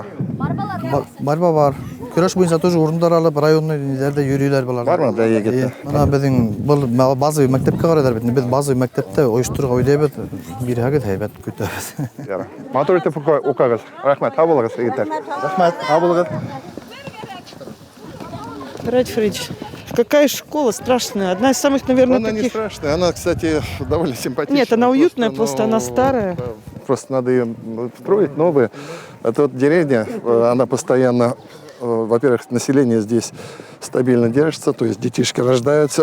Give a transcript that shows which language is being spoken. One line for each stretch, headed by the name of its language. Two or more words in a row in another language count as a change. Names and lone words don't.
Bashkir: Борьба бар. Көрәш буенча тоже урындар алып, районный ниләрдә йөриләр булар. Бармы да егет? Мына безнең бу базовый мәктәпкә карадыр бит. Без базовый мәктәптә оештыруга уйлыйбыз. Бирәгез һәйбәт көтәбез. Яра. Матур итеп укыгыз. Рәхмәт. Һау булыгыз, егетләр. Рәхмәт. Һау булыгыз.
Russian: Ради Фаридович, какая школа страшная. Одна из самых, наверное, Она не таких... страшная, она, кстати, довольно симпатичная. Нет, она уютная, просто она старая. Просто надо ее строить новые. Это вот деревня, она постоянно, во-первых, население здесь стабильно держится, то есть детишки рождаются.